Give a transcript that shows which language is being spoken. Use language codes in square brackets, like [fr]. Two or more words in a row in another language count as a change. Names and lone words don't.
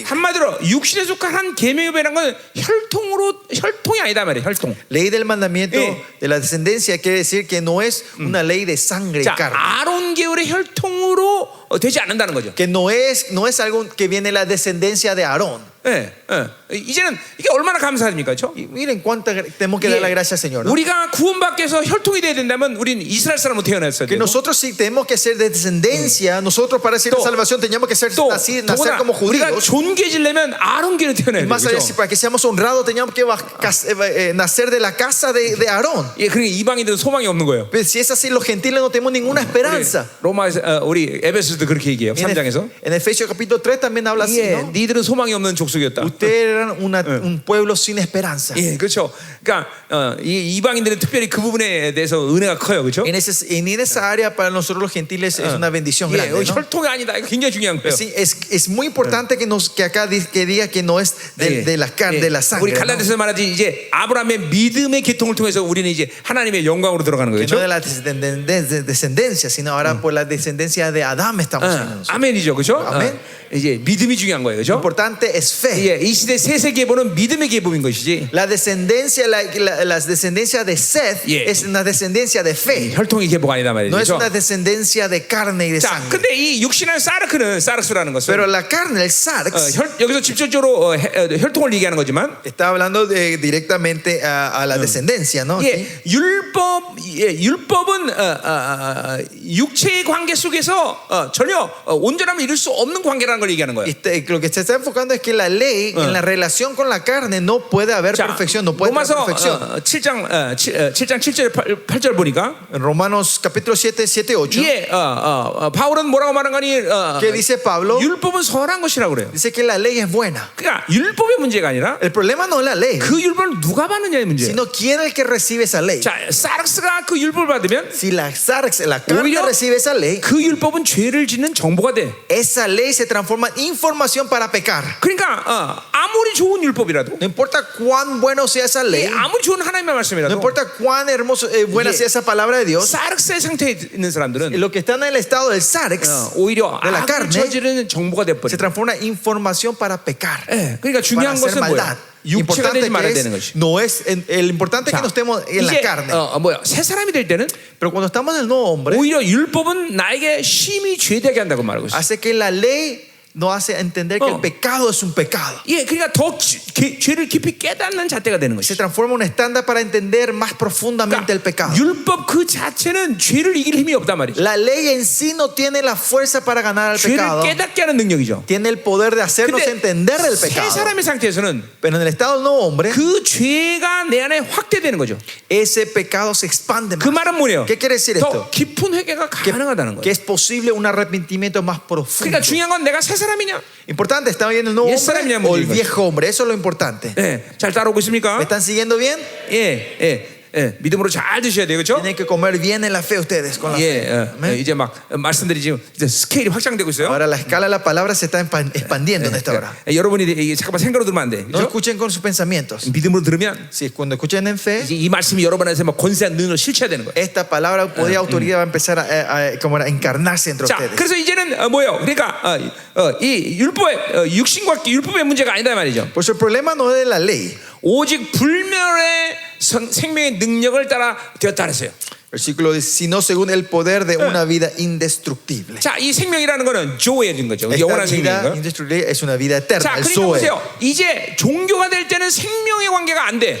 [ko] 한마디로 육신에 속한 한 계명의 법이라는 건 혈통이 아니다 말이에요. 혈통. [es] Ley del mandamiento [ko] 예. [es] de la descendencia quiere decir que no es una ley de sangre y [ko] 자, [es] carne. [ko] 아론 계열의 혈통으로 되지 않는다는 거죠. [es] Que no es algo que viene de la descendencia de Aarón. [ko] 예, 이제는 이게 얼마나 감사합니까, 그렇죠? [es] Y miren cuánta tenemos que dar la gracia al Señor, ¿no? [ko] 우리가 구원받기 위해서 혈통이 돼야 된다면 우리는 이스라엘 사람으로 태어났어야 [es] Que [ko] 되고 [es] nosotros sí tenemos que ser de descendencia. Nosotros para recibir [ko] 또, [es] la salvación teníamos que ser [ko] 또 [es] nacer [ko] 더구나 [es] como [ko] 우리가 [es] judíos. [ko] 존귀해지려면 아론계로 태어나야 [es] Más allá, si [ko] 되죠. [es] para que seamos honrados teníamos que nacer de la casa de Aarón. [ko] 예, 그러니까 이방인들은 소망이 없는 거예요. [es] Pero si es así, los gentiles no tenemos ninguna esperanza. [ko] 로마에서 우리 에베소서도 그렇게 얘기해요. 3장에서. [es] En Efesios capítulo 3 también habla así, [ko] 예, [es] ¿no? [ko] 니들은 소망이 없는 족속이었다. [es] Ustedes eran un pueblo sin esperanza. [ko] 예, 그렇죠. 그러니까 이 이방인들은 특별히 그 부분에 대해서 은혜가 커요, 그렇죠? [es] En esa área para nosotros los gentiles es una bendición [ko] 예, [es] grande, ¿no? [ko] 혈통이 아니다. 이거 굉장히 중요한 거예요. [es] Sí, es muy importante que acá que diga que no es de la carne, de la [ko] 우리 [es] sangre, ¿no? [ko] 갈라디아서 말하지 이제 아브라함의 믿음의 계통을 통해서 우리는 이제 하나님의 영광으로 들어가는 [es] Que [ko] 거죠. [es] no de la descendencia, sino ahora por la descendencia de Adán estamos en nosotros. [ko] 아멘이죠, 그렇죠? 아멘. 이제 믿음이 중요한 거예요, [es] Lo [ko] 그렇죠? [es] importante es fe. [ko] 예, 이 시대 셋의 계보는 믿음의 계보인 것이지. [es] La descendencia, la descendencia de Seth Yeah. es una descendencia de fe. [ko] 혈통의 계보가 아니다 말이죠. [es] No es [ko] 그렇죠? [es] una descendencia de carne y de [ko] 자, [es] sangre. [ko] 근데 이 육신한 사르크라는 것은 [es] Pero la carne, el sarx, [ko] 여기서 직접적으로 혈통을 얘기하는 거지만, [es] está hablando directamente a la descendencia, ¿no? [ko] 예, 율법은 육체의 관계 속에서 전혀 온전함을 이룰 수 없는 관계라는 걸 얘기하는 거예요. [es] Lo que se está enfocando es que la ley en la relación con la carne no puede haber [ko] 자, [es] perfección, no puede haber [ko] 로마서 [es] perfección. [ko] 7장 7절 8절 보니까, [es] En Romanos capítulo 7, 7, 8, [ko] 예, 바울은 뭐라고 말한 거니? [es] ¿qué dice Pablo? [ko] 율법은 선한 것이라고 그래요. [es] Dice que la ley es buena. [ko] 그러니까 율법의 문제가 아니라 [es] El problema no es la ley, [ko] 그 율법을 누가 받느냐의 문제예요. [es] sino quién es el que recibe esa ley. [ko] 자, 사르스가 그 율법을 받으면 [es] Si la sarx, la carne [ko] 오히려 [es] recibe esa ley, [ko] 그 율법은 죄를 짓는 정보가 돼. [es] esa ley se transforma en información para pecar. [ko] 그러니까 아무리 좋은 율법이라도, [es] No importa cuán bueno sea esa [ko] 예, [es] ley, [ko] 아무리 좋은 하나님의 [es] no [ko] 말씀이라도, [es] importa cuán hermoso, buena Yeah. sea esa palabra de Dios, [ko] 사르스의 상태에 있는 사람들은 [es] lo que está en el estado del sarx [ko] 오히려 [es] de la [ko] 악을 [es] carne [ko] 저지르는 정보가 [es] se [ko] 돼버려. [es] transforma en información para pecar, [ko] 예, 그러니까 [es] para [ko] 중요한 [es] hacer [ko] 것은 [es] maldad. [ko] 뭐야? 육체가 [es] Importante [ko] 되지 말아야 [es] que [ko] 되는 [es] es, [ko] 것이. [es] no es el importante es que no estemos en la [ko] 이제 [es] carne, [ko] 새 사람이 될 때는 [es] pero cuando estamos en el nuevo hombre, [ko] 오히려 율법은 나에게 심히 죄되게 한다고 말하고 있어요. [es] hace que la ley nos hace entender que Oh. el pecado es un pecado. [ko] 예, 그러니까 더 죄를 깊이 깨닫는 잣대가 되는 [es] Se [ko] 것이죠. [es] transforma en un estándar para entender más profundamente el pecado. [ko] 율법 그 자체는 죄를 이길 힘이 없단 말이죠. [es] La ley en sí no tiene la fuerza para ganar al [ko] 죄를 [es] pecado. [ko] 깨닫게 하는 능력이죠. [es] Tiene el poder de hacernos [ko] 근데 [es] entender el [ko] 새 [es] pecado. [ko] 사람의 상태에서는 [es] Pero en el estado del nuevo hombre, [ko] 그 죄가 내 안에 확대되는 거죠. [es] ese pecado se expande [ko] 그 [es] más. [ko] 말은 뭐예요? [es] ¿Qué quiere decir [ko] 더 [es] esto? [ko] 깊은 회개가 가능하다는 [es] Que [ko] 거예요. [es] es posible un arrepentimiento más profundo. [ko] 그러니까 중요한 건 내가 새 사람이냐, [es] Importante, ¿está bien el nuevo Yes, hombre [ko] 사람이냐, [es] o el [ko] 문제인 [es] viejo hombre? Eso es lo importante. [ko] 예, 잘 따라오고 있습니까? [es] ¿Me están siguiendo bien? [ko] 믿음으로 잘 드셔야 돼요, 그렇죠? [es] Tienen que comer bien en la fe ustedes con la fe. [ko] 예, [es] Amén. [ko] 이제 막 말씀들이 지금 이제 스케일이 확장되고 있어요. [es] Ahora la escala de la palabra se está expandiendo en esta hora. [ko] 여러분이 이게 잠깐만 생각으로 들으면 안 돼. [es] No [ko] 그렇죠? [es] escuchen con sus pensamientos. [ko] 믿음으로 들으면 [es] Si cuando escuchen en fe, [ko] 이제 이 말씀이 여러분 안에서 막 권세한 능력을 실체해야 되는 거예요. [es] esta palabra, poder y autoridad va a empezar como a encarnarse entre [ko] 자, [es] ustedes. [ko] 그래서 이제는 뭐예요? 그러니까 이 율법의 육신과 율법의 문제가 아니다 말이죠. [es] Pues el problema no es de la ley. [ko] 오직 불멸의 생명의 능력을 따라 되었다 그랬어요. [es] Versículo 10, sino según el poder de una vida indestructible. [ko] 자, 이 생명이라는 거는 조에진 거죠. [es] Esta [ko] 영원한 [es] vida [ko] 생명인 거. [es] indestructible es una vida eterna, [ko] 자, [es] el [ko] 그러니까 [es] Zoe. [ko] 보세요. 이제 종교가 될 때는 생명의 관계가 안 돼.